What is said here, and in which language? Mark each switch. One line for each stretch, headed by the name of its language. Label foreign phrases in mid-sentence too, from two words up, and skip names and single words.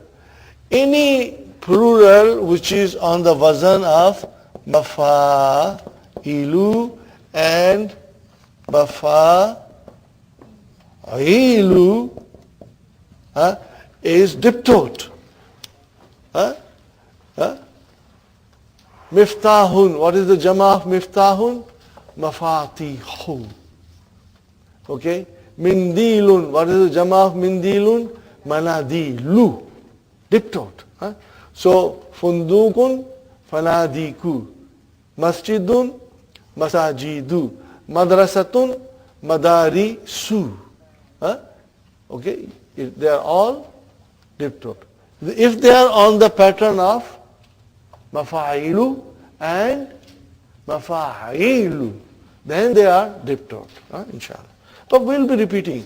English: Any plural which is on the wazan of mafa'ilu and mafa'ilu is diptote. Miftahun. What is the jama of miftahun? Mafatihu. Okay? Mindilun. What is the jama of mindilun? Manadilu. Diptot. Huh?
Arabic: So, فندقٌ، فنادقُ. مسجدٌ، مساجدُ. مدرسةٌ، مدارسُ.
English: Huh? Okay, they are all diptot. If they are on the pattern of mafa'ilu and mafa'ilu, then they are diptot, inshallah. But we'll be repeating.